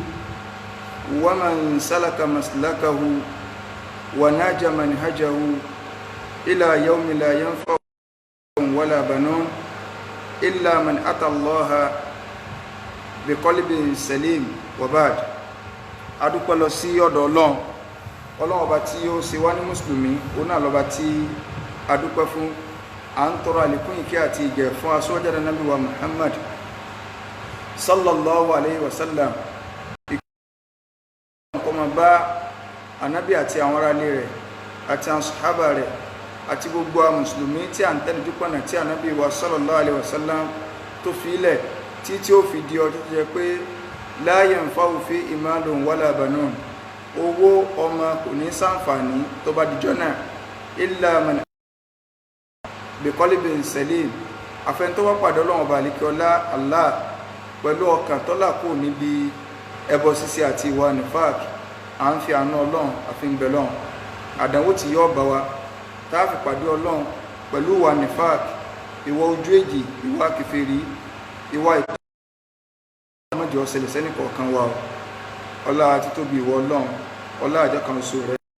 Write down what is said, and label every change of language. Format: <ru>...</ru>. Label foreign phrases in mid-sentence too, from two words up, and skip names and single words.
<ar>ومن سلك مسلكه وناج منهجه إلى يوم لا ينفع ولا بنون إلا من أتى الله بقلب سليم وبعد.</ar> <yo>adúpẹ́ lọ sí ọ̀dọ̀ Ọlọ́run ọba tí ó ṣe wá ní mùsùlùmí, òun náà lọ́ba tí adúpẹ́ fún. À ń tọrọ àlékún ìkẹ́ àti ìgẹ̀ fún aṣọ́jáde Ànábì wa Muhammad</yo> <ar>صلى الله عليه وسلم.</ar> <yo>Ìkọ́mọ̀ bá Ànábì àti àwọn ará ilé rẹ̀ àti àwọn sàhábà rẹ̀ àti gbogbo àwọn mùsùlùmí tí à ń tẹ̀lé dúpọ̀nà tí Ànábì wa</yo> <ar>صلى الله عليه وسلم</ar> <yo>tó fi ilẹ̀ tí ó fi di ọjọ́ tó jẹ́ pé</yo> <ar>لا ينفع فيه مال ولا بنون,</ar> <yo>owó ọmọ kò ní ṣàǹfààní tó bá dijọ́ náà</yo> <ar>إلا من بقلب سليم,</ar> <yo>àfẹn tó wá pàdé Ọlọ́run ọba àlekíọlá Allah pẹ̀lú ọkàn tó là kúrò níbi ẹbọ ṣíṣe àti ìwà nifaq. À ń fi àánú Ọlọ́run àfi ń bẹ Ọlọ́run àdánwò tí yóò bá wa tá a fi pàdé Ọlọ́run pẹ̀lú ìwà nifaq, ìwà ojú èjì, ìwà kèfèrí, ìwà ìmọ̀jọ ọ̀sẹ̀lẹ̀ sẹ́ni kọ̀ọ̀kan wa ọlá títóbi ìwọ Ọlọ́run, ọlá àjọ kan oṣù rẹ̀.</yo>